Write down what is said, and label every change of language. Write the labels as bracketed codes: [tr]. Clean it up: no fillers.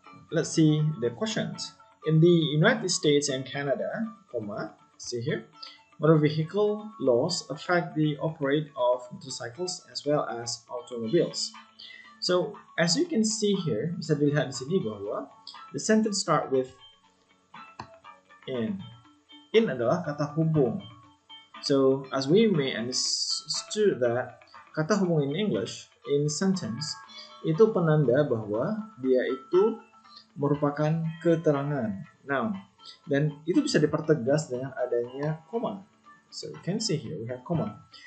[en] Let's see the questions. In the United States and Canada, see here, motor vehicle laws affect the operate of motorcycles as well as automobiles. So as you can see here, [id] bisa dilihat di sini bahwa [en] the sentence start with in. [id] In adalah kata hubung. [en] So as we may understood that [id] kata hubung [en] in English in sentence [id] itu penanda bahwa dia itu merupakan keterangan noun, dan itu bisa dipertegas dengan adanya koma. [en] So you can see here we have koma.